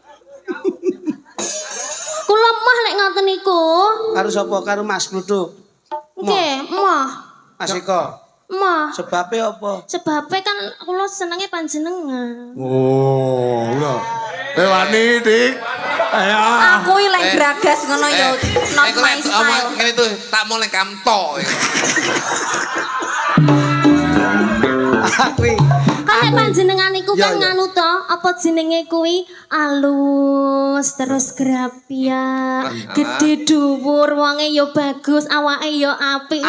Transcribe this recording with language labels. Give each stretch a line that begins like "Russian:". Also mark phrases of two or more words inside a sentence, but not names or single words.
Javanese: Kula mah lek ngoten niku. Karo sapa? Karo Mas Gluduk. Nggih, mah. Mas Eko. Mah. Sebabe apa? Sebabe kan kula senenge panjenengan. Oh, lho. Wani, Dik. Ayo. Aku iki lek gragas ngono ya
English: not my style.
Javanese: Ngene tuh, tak mau lek kamto. Kuwi. Kan lek panjenengan niku Ya, kan ya. nganu to, apa jenenge kuwi alus terus grapia, gede dhuwur, wonge ya bagus, awake ya apik.